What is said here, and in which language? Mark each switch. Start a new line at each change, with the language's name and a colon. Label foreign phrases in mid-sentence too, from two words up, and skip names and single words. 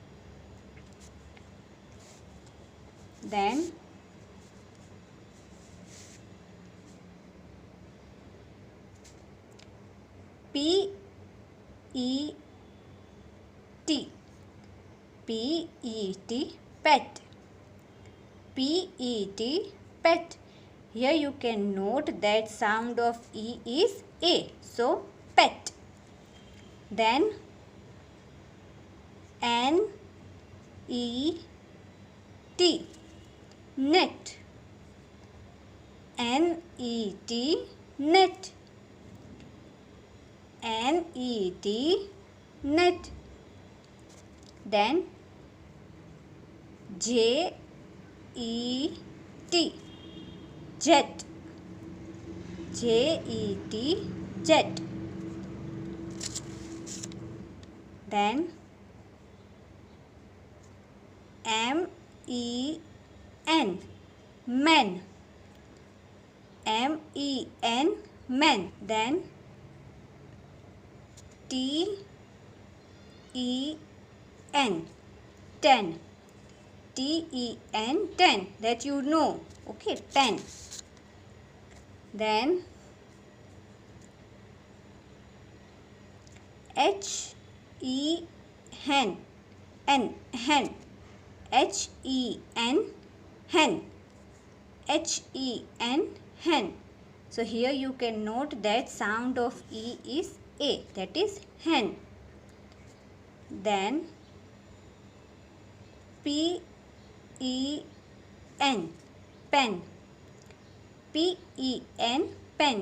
English: Then P E T, P E T, pet. P E T, pet. Here you can note that sound of E is A. So pet. Then N E T, net. N E T, net. N E T, net. Then J E T, jet. J E T, jet. Then M E N, men. M E N, men. Then T E N, ten. T E N, ten. That you know. Okay, 10. Then H E hen, N, hen. H E N, hen. H E N, hen. So here you can note that sound of E is A. That is hen. Then P E N, pen. P E N, pen.